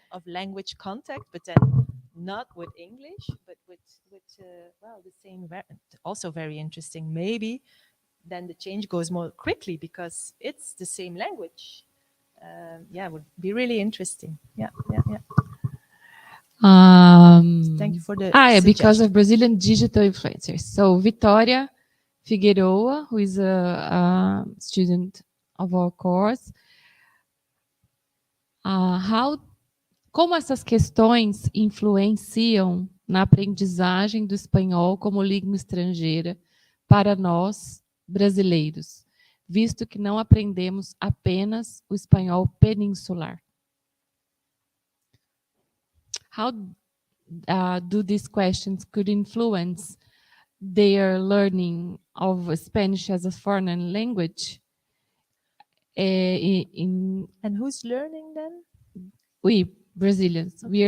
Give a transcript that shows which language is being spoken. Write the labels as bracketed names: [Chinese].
[English] of language contact, but then not with English, but with the same. Also very interesting. Maybe then the change goes more quickly because it's the same language. It would be really interesting. Yeah. Thank you for the because of Brazilian digital influencers. So Vitória Figueroa, who is a student of our course, [Portuguese] como essas questões influenciam na aprendizagem do espanhol como língua estrangeira para nós, brasileiros, visto que não aprendemos apenas o espanhol peninsular? [English] How do these questions could influence their learning of Spanish as a foreign language. And who's learning then? We Brazilians, we are